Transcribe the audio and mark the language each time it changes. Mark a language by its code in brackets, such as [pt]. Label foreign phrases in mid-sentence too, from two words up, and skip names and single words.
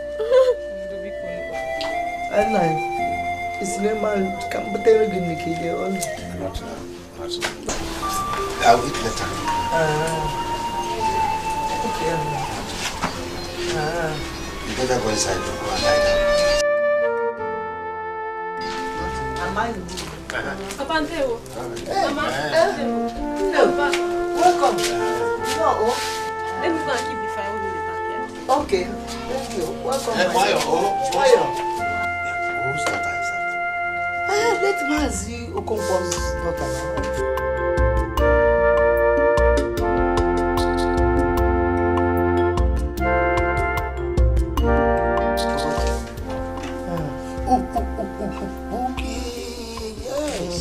[en] It's normal. Come, but they're going to kill you. Not now. I'll eat later. Okay. You better go inside and go and lie down. Papa Anteo. Mama. Welcome. Let me go and keep the fire in the back here. Okay. Thank you. Welcome. Why? Whose daughter is that? Let Mazi Okonkwo's daughter now. Okay, yes.